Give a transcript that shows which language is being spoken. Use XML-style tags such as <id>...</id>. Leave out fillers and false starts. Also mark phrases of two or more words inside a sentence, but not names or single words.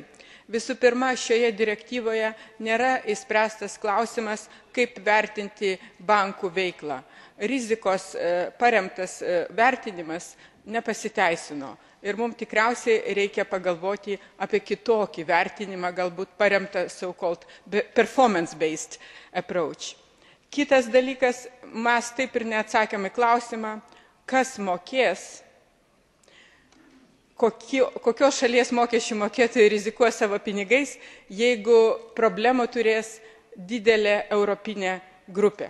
<lt>Visų pirma, šioje direktyvoje nėra įspręstas klausimas, kaip vertinti bankų veiklą. Rizikos paremtas vertinimas nepasiteisino. Ir mums tikriausiai reikia pagalvoti apie kitokį vertinimą, galbūt paremtą</lt> <en>so-called performance-based approach.</en> <lt>Kitas dalykas, mes taip ir neatsakėme klausimą, kas mokės, kokios šalies mokesčių mokėtojai rizikuos savo pinigais, jeigu problemų turės didelė europinė grupė.</lt>